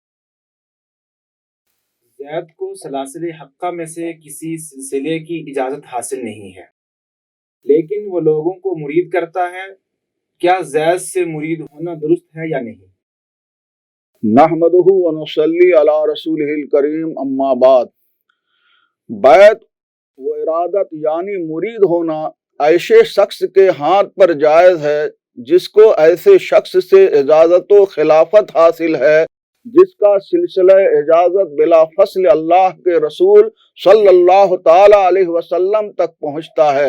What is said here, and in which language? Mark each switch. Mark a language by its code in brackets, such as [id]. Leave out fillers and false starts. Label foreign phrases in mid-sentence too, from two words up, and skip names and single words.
[ur] زید کو سلاسل حقہ میں سے کسی سلسلے کی اجازت حاصل نہیں ہے، لیکن وہ لوگوں کو مرید کرتا ہے۔ کیا زید سے مرید ہونا درست ہے یا نہیں؟ [ar] نحمدہ و نصلی علی رسولہ الکریم، اما بعد۔ [ur] بیعت و ارادت یعنی مرید ہونا ایسے شخص کے ہاتھ پر جائز ہے جس کو ایسے شخص سے اجازت و خلافت حاصل ہے جس کا سلسلہ اجازت بلا فصل اللہ کے رسول [ar] صلی اللہ تعالی علیہ وسلم [ur] تک پہنچتا ہے۔